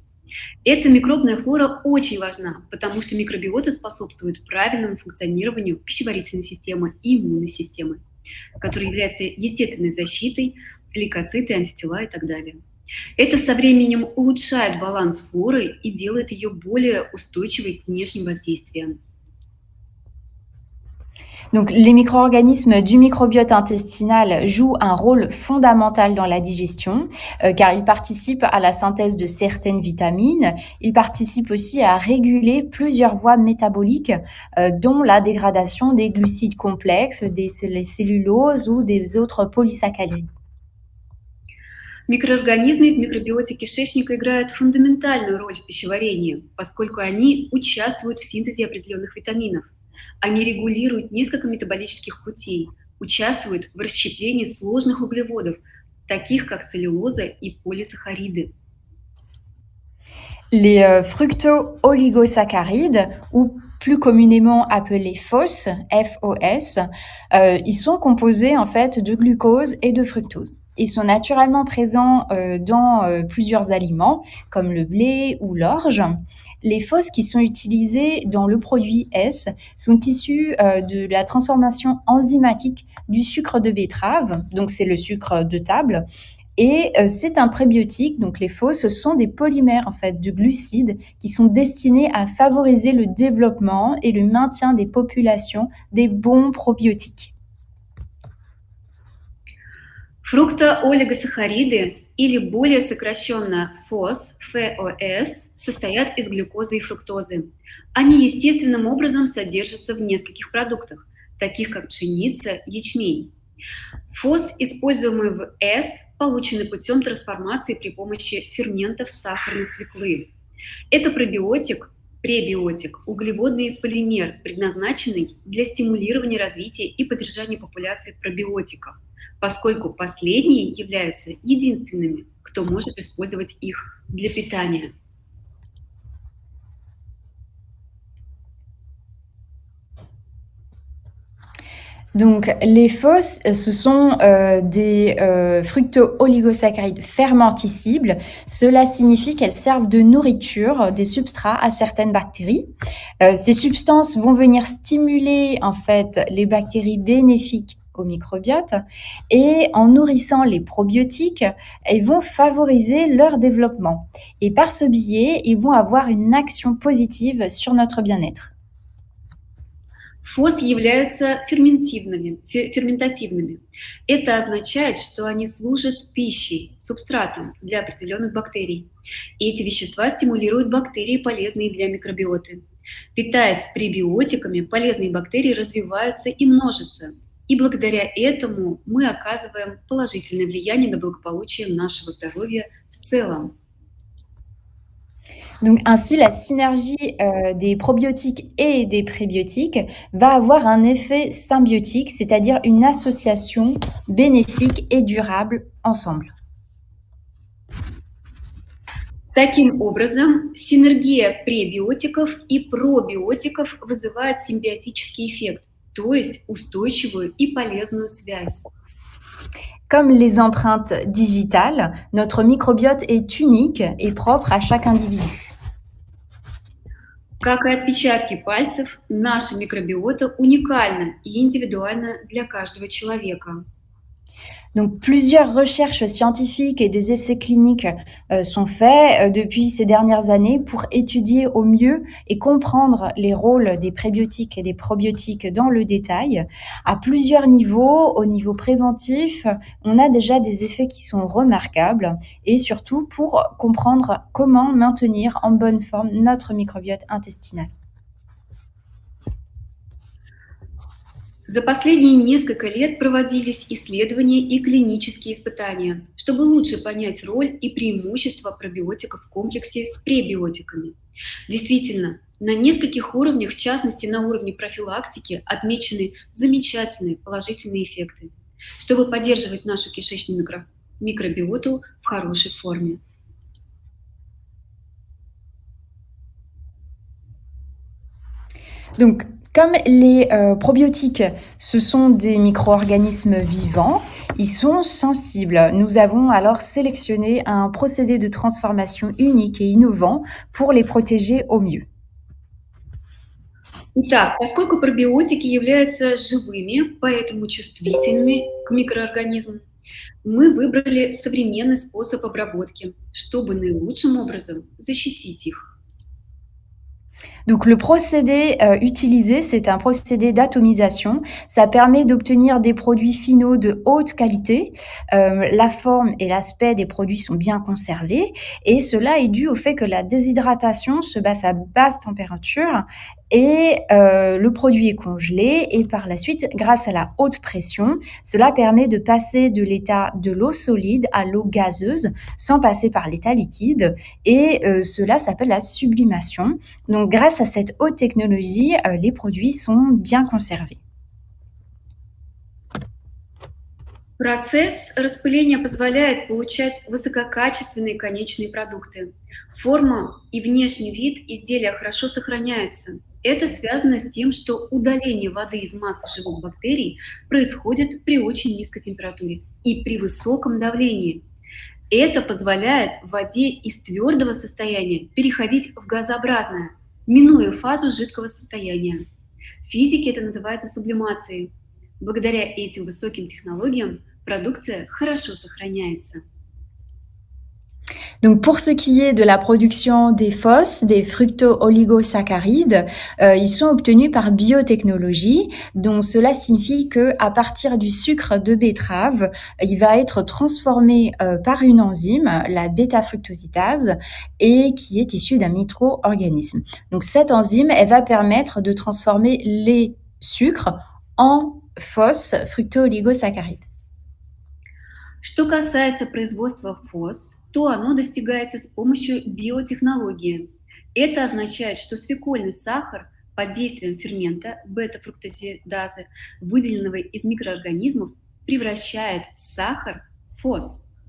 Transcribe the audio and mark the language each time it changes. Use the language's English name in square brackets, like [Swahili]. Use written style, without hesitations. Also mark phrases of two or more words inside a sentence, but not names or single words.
[Russian] Эта микробная флора очень важна, потому что микробиота способствует правильному функционированию пищеварительной системы и иммунной системы, которая является естественной защитой, лейкоциты, антитела и так далее. Это со временем улучшает баланс флоры и делает ее более устойчивой к внешним воздействиям. [French] Donc, les micro-organismes du microbiote intestinal jouent un rôle fondamental dans la digestion car ils participent à la synthèse de certaines vitamines. Ils participent aussi à réguler plusieurs voies métaboliques dont la dégradation des glucides complexes, des celluloses ou des autres polysaccharides. [Russian] Микроорганизмы в микробиоте кишечника играют фундаментальную роль в пищеварении, поскольку они участвуют в синтезе определенных витаминов. Они регулируют несколько метаболических путей, участвуют в расщеплении сложных углеводов, таких как целлюлоза и полисахариды. [French] Les fructo-oligosaccharides, ou plus communément appelés FOS, F-O-S, ils sont composés en fait de glucose et de fructose. Ils sont naturellement présents dans plusieurs aliments, comme le blé ou l'orge. Les FOS qui sont utilisés dans le produit S sont issus de la transformation enzymatique du sucre de betterave, donc c'est le sucre de table, et c'est un prébiotique, donc les faux, ce sont des polymères en fait de glucides qui sont destinés à favoriser le développement et le maintien des populations des bons probiotiques. [Russian] Фруктоолигосахариды или более сокращенно ФОС, состоят из глюкозы и фруктозы. Они естественным образом содержатся в нескольких продуктах, таких как пшеница, ячмень. ФОС, используемый в С, получены путем трансформации при помощи ферментов сахарной свеклы. Это пребиотик, углеводный полимер, предназначенный для стимулирования развития и поддержания популяции пробиотиков, поскольку последние являются единственными, кто может использовать их для питания. [French] Donc, les FOS, ce sont des fructo-oligosaccharides fermentescibles. Cela signifie qu'elles servent de nourriture, des substrats à certaines bactéries. Ces substances vont venir stimuler en fait les bactéries bénéfiques au microbiote et en nourrissant les probiotiques, elles vont favoriser leur développement. Et par ce biais, ils vont avoir une action positive sur notre bien-être. [Russian] ФОС являются ферментативными. Это означает, что они служат пищей, субстратом для определенных бактерий. И эти вещества стимулируют бактерии, полезные для микробиоты. Питаясь пребиотиками, полезные бактерии развиваются и множатся. И благодаря этому мы оказываем положительное влияние на благополучие нашего здоровья в целом. [French] Donc ainsi, la synergie des probiotiques et des prébiotiques va avoir un effet symbiotique, c'est-à-dire une association bénéfique et durable ensemble. [Russian] Таким образом, синергия пребиотиков и пробиотиков вызывает симбиотический эффект, то есть устойчивую и полезную связь. [French] Comme les empreintes digitales, notre microbiote est unique et propre à chaque individu. [Russian] Как и отпечатки пальцев, наша микробиота уникальна и индивидуальна для каждого человека. [French] Donc, plusieurs recherches scientifiques et des essais cliniques sont faits depuis ces dernières années pour étudier au mieux et comprendre les rôles des prébiotiques et des probiotiques dans le détail. À plusieurs niveaux, au niveau préventif, on a déjà des effets qui sont remarquables et surtout pour comprendre comment maintenir en bonne forme notre microbiote intestinal. [Russian] За последние несколько лет проводились исследования и клинические испытания, чтобы лучше понять роль и преимущества пробиотиков в комплексе с пребиотиками. Действительно, на нескольких уровнях, в частности на уровне профилактики, отмечены замечательные положительные эффекты, чтобы поддерживать нашу кишечную микробиоту в хорошей форме. [French] Donc, comme les probiotiques, ce sont des micro-organismes vivants, ils sont sensibles. Nous avons alors sélectionné un procédé de transformation unique et innovant pour les protéger au mieux. [Russian] Итак, поскольку пробиотики являются живыми, поэтому чувствительными к микроорганизмам, мы выбрали современный способ обработки, чтобы наилучшим образом защитить их. [French] Donc le procédé utilisé, c'est un procédé d'atomisation. Ça permet d'obtenir des produits finaux de haute qualité. La forme et l'aspect des produits sont bien conservés et cela est dû au fait que la déshydratation se passe à basse température et le produit est congelé et par la suite, grâce à la haute pression, cela permet de passer de l'état de l'eau solide à l'eau gazeuse sans passer par l'état liquide et cela s'appelle la sublimation. Donc grâce à cette haute technologie, les produits sont bien conservés. [Russian] Процесс распыления позволяет получать высококачественные конечные продукты. Форма и внешний вид изделия хорошо сохраняются. Это связано с тем, что удаление воды из массы живых бактерий происходит при очень низкой температуре и при высоком давлении. Это позволяет воде из твердого состояния переходить в газообразное, минуя фазу жидкого состояния. В физике это называется сублимацией. Благодаря этим высоким технологиям продукция хорошо сохраняется. [French] Donc pour ce qui est de la production des FOS, des fructo-oligosaccharides, ils sont obtenus par biotechnologie. Donc cela signifie que à partir du sucre de betterave, il va être transformé par une enzyme, la bêta-fructositase, et qui est issue d'un micro-organisme. Donc cette enzyme, elle va permettre de transformer les sucres en FOS, fructo-oligosaccharides. [Russian] Что касается производства ФОС, то оно достигается с помощью биотехнологии. Это означает, что свекольный сахар под действием фермента бета-фруктозидазы, выделенного из микроорганизмов, превращает сахар в ФОС.